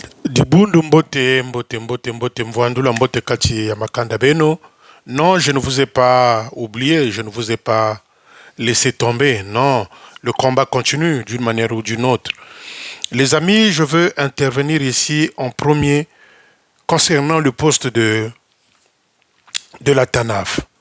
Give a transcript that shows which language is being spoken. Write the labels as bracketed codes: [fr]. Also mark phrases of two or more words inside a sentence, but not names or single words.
[kg] Dibundu mbote, mbote, mbote, mbote, mvwandula mbote kati ya makanda beno. [fr] Non, je ne vous ai pas oublié, je ne vous ai pas laissé tomber. Non, le combat continue d'une manière ou d'une autre. Les amis, je veux intervenir ici en premier concernant le poste de la TANAF.